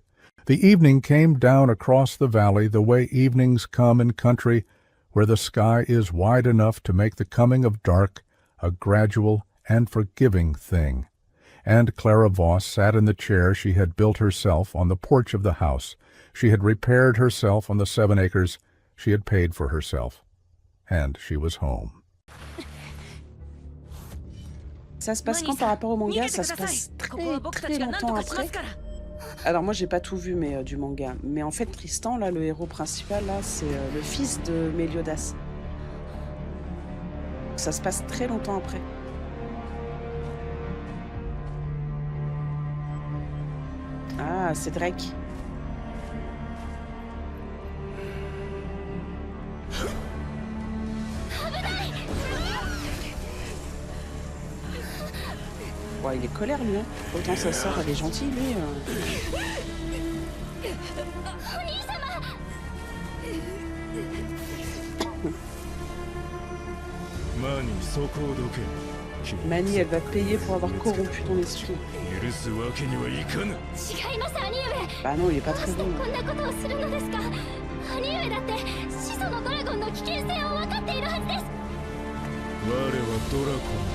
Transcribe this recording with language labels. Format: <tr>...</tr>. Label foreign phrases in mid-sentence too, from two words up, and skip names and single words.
<en>The evening came down across the valley the way evenings come in country where the sky is wide enough to make the coming of dark a gradual and forgiving thing, and Clara Voss sat in the chair she had built herself on the porch of the house. She had repaired herself on the 7 acres she had paid for herself, and she was home.</en> <fr>Ça se passe quand par rapport au manga? Ça se passe très longtemps après. Alors moi j'ai pas tout vu mais du manga. Mais en fait Tristan, là, le héros principal, là, c'est le fils de Méliodas. Ça se passe très longtemps après. Ah, c'est Drake. Ouais, il est colère lui, hein. Autant sa sœur elle est gentille lui.</fr> <ja>マニそこをどけ。</ja> <fr>Mani, elle va te payer pour avoir corrompu ton esprit.</fr> <ja>許すわけにはいかぬ。違います兄上。</ja> <fr>Bah non, il est pas très</fr> <ja>どう</ja> <fr>bon.</fr> <ja>してこんなことをするのですか。兄上だって始祖のドラゴンの危険性を分かっているはずです。我はドラゴン</ja>